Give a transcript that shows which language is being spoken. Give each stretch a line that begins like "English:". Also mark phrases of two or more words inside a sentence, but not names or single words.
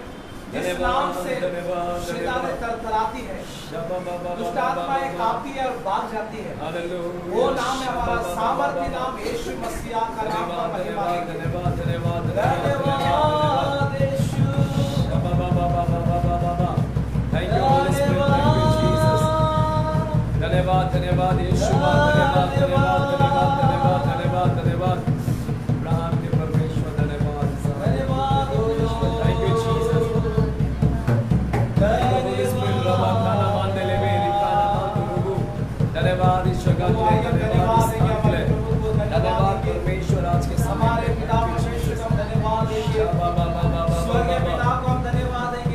Hindi: जिस नाम से शैतान तरतराती है, दुष्ट आत्माएं कांपती है और भाग जाती है, वो नाम है हमारा सामर्थ्य नाम यीशु मसीह का नाम। धन्यवाद धन्यवाद धन्यवाद यीशु।
English: Thank you Holy Spirit, thank you Jesus.
Hindi: धन्यवाद धन्यवाद यीशु, धन्यवाद धन्यवाद धन्यवाद धन्यवाद धन्यवाद धन्यवाद अब्राहम के परमेश्वर, धन्यवाद धन्यवाद
English: Thank you Jesus. Holy Spirit, रबा खाना मान दे ले मेरी खाना मान दो रुगु।
Hindi: धन्यवाद ईश्वर का धन्यवाद धन्यवाद परमेश्वर आज के हमारे पिता परमेश्वर को धन्यवाद देंगे, स्वर्गीय पिता को हम धन्यवाद देंगे,